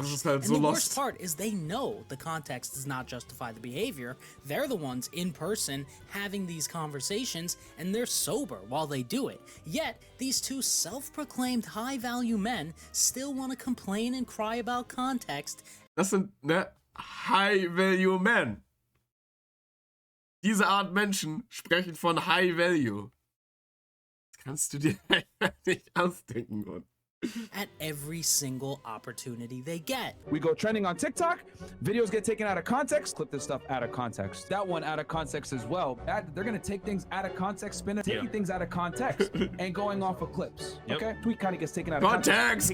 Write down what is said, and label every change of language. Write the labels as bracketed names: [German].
[English] And the worst part is they know the context does not justify the behavior. They're the ones in person having these conversations, and they're sober while they do it. Yet, these two self-proclaimed high-value men still want to complain and cry about context. [German] Das sind, ne, High-Value Men. Diese Art Menschen sprechen von High-Value. Das kannst du dir nicht ausdenken, Mann. [English] At every single opportunity they get. We go trending on TikTok, videos get taken out of context, clip this stuff out of context. That one out of context as well. They're gonna take things out of context, taking things out of context, and going off of clips. Okay? Tweet kind of gets taken out of context.